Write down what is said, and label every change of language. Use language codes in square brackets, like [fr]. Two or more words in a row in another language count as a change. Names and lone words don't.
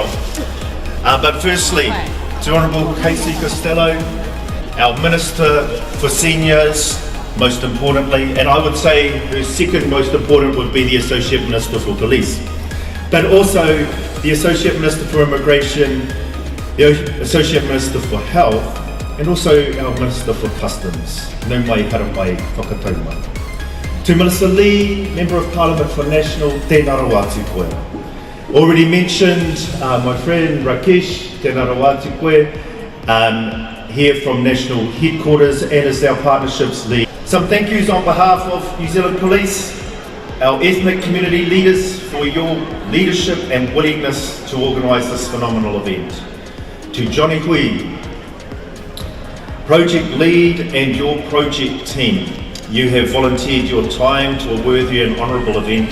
[en] But firstly, to Honourable Casey Costello, our Minister for Seniors, most importantly, and I would say her second most important would be the Associate Minister for Police. But also the Associate Minister for Immigration, the Associate Minister for Health, and also our Minister for Customs. [mi] Nau mai hara mai whakatau mai. [en] To Melissa Lee, Member of Parliament for National, [mi] tēnā rau atu koe. [en] Already mentioned my friend Rakesh, [mi] tēnā rau atu koe, [en] here from National Headquarters and as our Partnerships Lead. Some thank yous on behalf of New Zealand Police, our ethnic community leaders for your leadership and willingness to organise this phenomenal event. To Johnny Hui, project lead and your project team, you have volunteered your time to a worthy and honourable event.